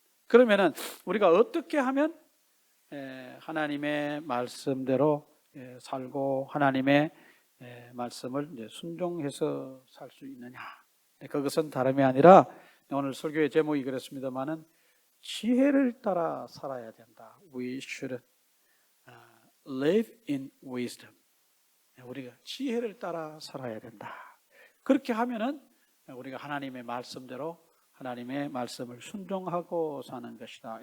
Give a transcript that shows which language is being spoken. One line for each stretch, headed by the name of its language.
Korean: 그러면은 우리가 어떻게 하면 하나님의 말씀대로 살고 하나님의 말씀을 이제 순종해서 살 수 있느냐? 그것은 다름이 아니라 오늘 설교의 제목이 그렇습니다만은 지혜를 따라 살아야 된다.
English: We should live in wisdom.
Korean: 우리가 지혜를 따라 살아야 된다. 그렇게 하면은 우리가 하나님의 말씀대로 하나님의 말씀을 순종하고 사는 것이다.